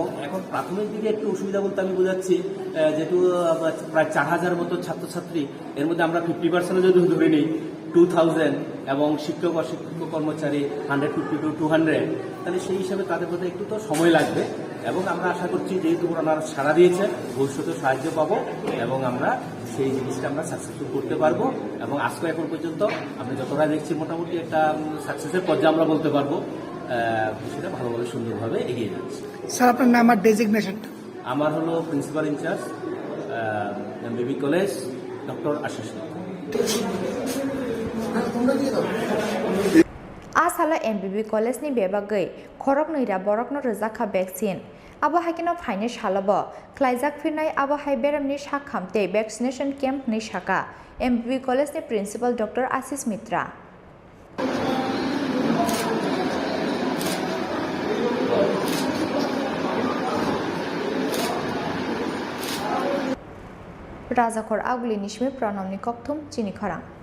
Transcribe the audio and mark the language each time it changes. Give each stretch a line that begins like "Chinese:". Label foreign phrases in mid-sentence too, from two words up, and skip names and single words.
Bangla: এখন প্রাথমিক দিকে একটু অসুবিধা বলতে আমি বোঝাচ্ছি যেহেতু প্রায় 4000 মতো ছাত্রছাত্রী এর মধ্যে আমরা 50% যদি ধরে নিই 2000 এবং শিক্ষক অশিক্ষক কর্মচারী 150 to 200 তাহলে সেই হিসাবে তাদের মধ্যে একটু তো সময় লাগবে এবং আমরা আশা করছি যেহেতু ওনারা সাড়া দিয়েছে ভবিষ্যতে সাহায্য পাবো এবং আমরা সেই জিনিসটা আমরা সাকসেসফুল করতে পারবো এবং আজকে এখন পর্যন্ত আমরা যতটা দেখছি মোটামুটি একটা সাকসেসের পর্যায়ে আমরা বলতে পারবো সেটা ভালোভাবে সুন্দরভাবে এগিয়ে যাচ্ছে স্যার আপনার নাম আর ডেজিগনেশনটা আমার হলো
English: principal in-charge
Bangla: এমবিবি কলেজ ডক্টর আশিস
Kok Borok: Asala MBB College ni bebagai khorok noira borok no rejaka vaccine abo haikino phaine shalabo khlaijak phirnai abo hai beramni sakhamte
English: vaccination camp
Kok Borok: ni saka MBB college ni principal Dr. Asis Mitra Rajakor aguli nishme pranamni kokthum chini kharang